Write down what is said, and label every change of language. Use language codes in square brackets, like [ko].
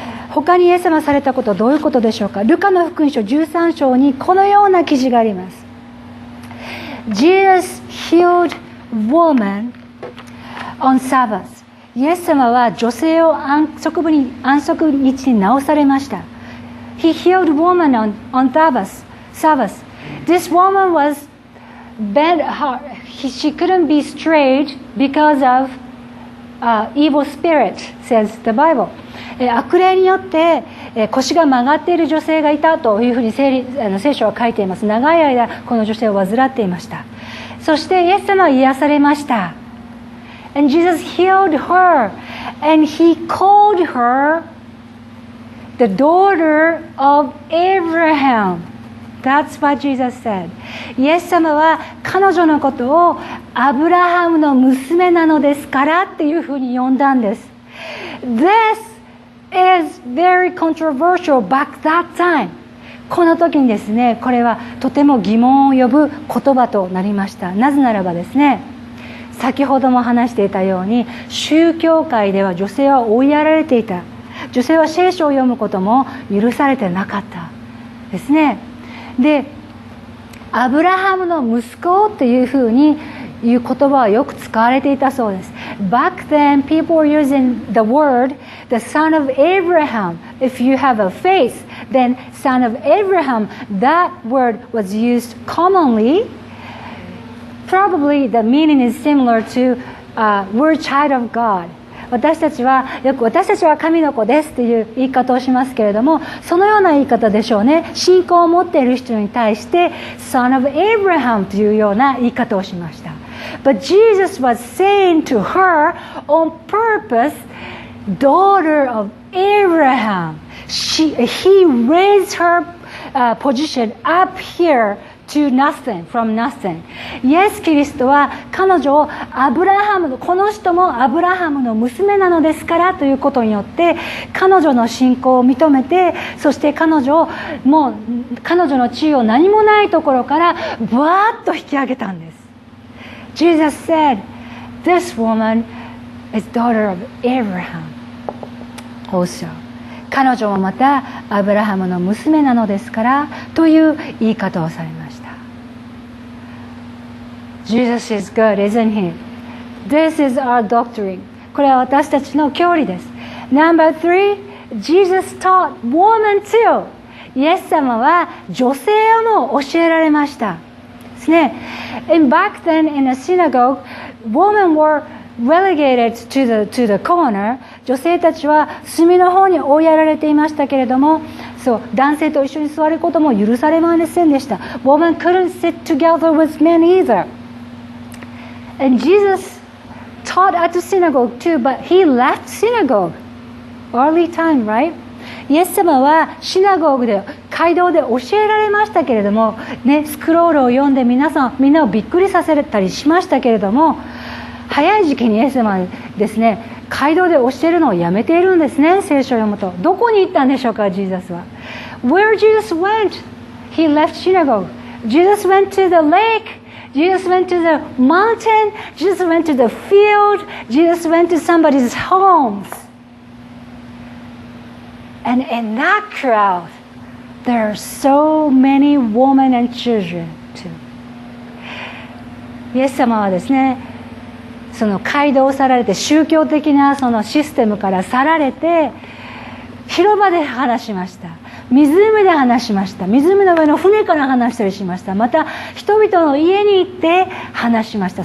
[ja] 他にイエス様がされたことはどういうことでしょうか。ルカの福音書13章にこのような記事があります。 [en] Jesus healed woman on Sabbath. [ja] イエス様は女性を安息日に治されました。 [en] He healed woman on Sabbath. This woman was bent. She couldn't be straight because of evil spirit, says the Bible. [ja] 悪霊によって腰が曲がっている女性がいたというふうに聖書は書いています。長い間この女性を患っていました。そしてイエス様は癒されました。 [en] And Jesus healed her, and he called her the daughter of Abraham.That's what Jesus said. [ja] イエス様は彼女のことをアブラハムの娘なのですからっていうふうに呼んだんです。 [en] This is very controversial back that time. [ja] この時にですね、これはとても疑問を呼ぶ言葉となりました。なぜならばですね、先ほども話していたように宗教界では女性は追いやられていた。女性は聖書を読むことも許されてなかったですね。で、アブラハムの息子っていうふうにいう言葉はよく使われていたそうです。 [en] Back then, people were using the word, the son of Abraham. If you have a faith, then son of Abraham, that word was used commonly. Probably the meaning is similar to we're child of God. [ja] 私たちは神の子ですという言い方をしますけれども、そのような言い方でしょうね。信仰を持っている人に対して [en] Son of Abraham [ja] というような言い方をしました。 [en] But Jesus was saying to her on purpose, daughter of Abraham. He raised her position up here to nothing, from nothing. [ja] イエス・キリストは彼女をこの人もアブラハムの娘なのですからということによって彼女の信仰を認めて、そして彼女の地位を何もないところからブワーッと引き上げたんです。 [en] Jesus said, this woman is daughter of Abraham also. [ja] 彼女もまたアブラハムの娘なのですからという言い方をされました。 [en] Jesus is good, isn't he? This is our doctrine. [ja] これは私たちの教理です。 [en] Number 3, Jesus taught woman too. [ja] イエス様は女性をも教えられましたですね。 [en] And back then in a synagogue, women were relegated to the corner. [ja] 女性たちは隅の方に追いやられていましたけれども、男性と一緒に座ることも許されませんでした。 [en] Women couldn't sit together with men either. And Jesus taught at the synagogue too, but he left synagogue early time, right? [ja] イエス様はシナゴーグで街道で教えられましたけれども、ね、スクロールを読んでみんなをびっくりさせたりしましたけれども、早い時期にイエス様はですね、街道で教えるのをやめているんですね。聖書を読むと。どこに行ったんでしょうか、ジーザスは。 [en] Where Jesus went, he left synagogue. Jesus went to the lake. Jesus went to the mountain. Jesus went to the field. Jesus went to somebody's homes. And in that crowd, there are so many women and children too. [ja] イエス様はですね、その街道を去られて、宗教的なそのシステムから去られて、広場で話しました。湖で話しました。湖の上の船から話したりしました。また人々の家に行って話しました。